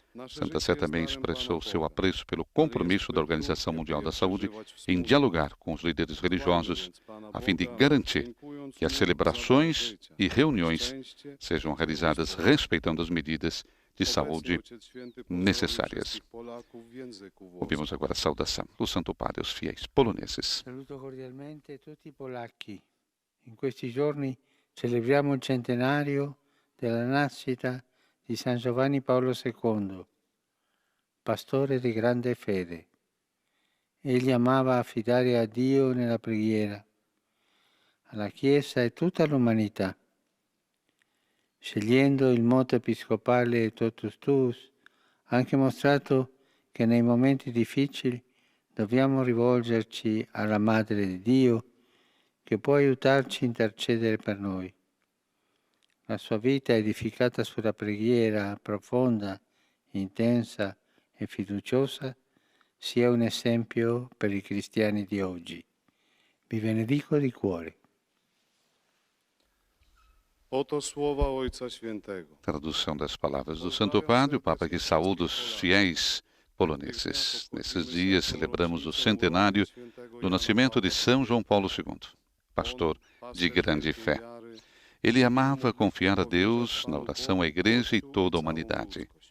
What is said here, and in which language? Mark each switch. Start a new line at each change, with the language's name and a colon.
Portuguese: Santa Sé também expressou seu apreço pelo compromisso da Organização Mundial da Saúde em dialogar com os líderes religiosos a fim de garantir que as celebrações e reuniões sejam realizadas respeitando as medidas de saúde necessárias. Ouvimos agora a saudação do Santo Padre aos fiéis poloneses.
Italian: Saluto cordialmente tutti i polacchi. In questi giorni Celebriamo il centenario della nascita di San Giovanni Paolo II, pastore di grande fede. Egli amava affidare a Dio nella preghiera, alla Chiesa e tutta l'umanità. Scegliendo il motto episcopale Totus Tuus, ha anche mostrato che nei momenti difficili dobbiamo rivolgerci alla Madre di Dio, che può aiutarci a intercedere per noi. La sua vita edificata sulla preghiera profonda, intensa e fiduciosa sia un esempio per i cristiani di oggi. Vi benedico di cuore.
Polish: Oto słowa Ojca Świętego.
Portuguese: Tradução das palavras do Santo Padre, o Papa que saúda os fiéis poloneses. Nesses dias celebramos o centenário do nascimento de São João Paulo II, pastor de grande fé. Ele amava confiar a Deus na oração à Igreja e toda a humanidade.